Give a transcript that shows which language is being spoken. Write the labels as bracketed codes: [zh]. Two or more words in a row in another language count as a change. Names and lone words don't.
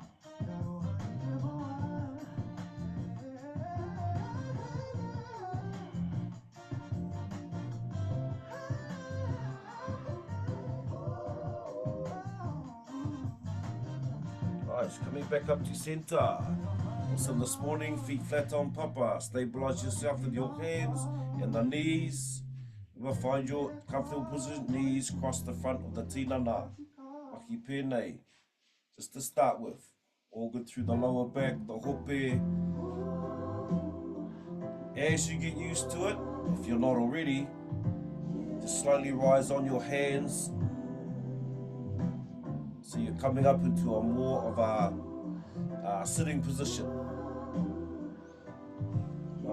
[en] Nice, coming back up to center. Awesome this morning, feet flat on papa. Stabilize yourself with your hands and the knees. Remember, find your comfortable position, knees cross the front of the tinana. [mi] Mahi pēnei. [en] Just to start with. All good through the lower back, the hope. As you get used to it, if you're not already, just slowly rise on your hands. So you're coming up into a more of a sitting position.